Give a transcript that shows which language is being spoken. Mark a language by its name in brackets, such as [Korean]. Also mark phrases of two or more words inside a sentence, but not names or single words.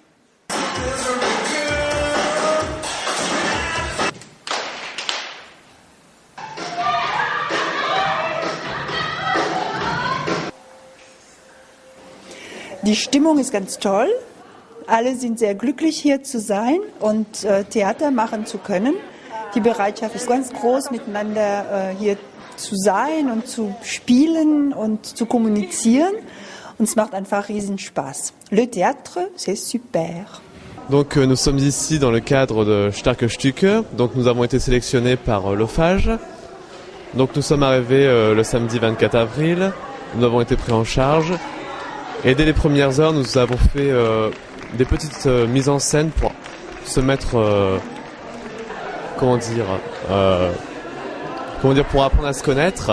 [German] Die Stimmung ist ganz toll. Alle sind sehr glücklich, hier zu sein und Theater machen zu können. Die Bereitschaft ist ganz groß, miteinander hier zu sein und zu spielen und zu kommunizieren. Und es macht einfach riesen Spaß. [French] Le théâtre, c'est super. Donc nous sommes ici dans le cadre de Starke Stücke. Donc nous avons été sélectionnés par l'Ophage. Donc nous sommes arrivés le samedi 24 avril. Nous avons été pris en charge. Et dès les premières heures, nous avons fait des petites mises en scène pour se mettre, pour apprendre à se connaître.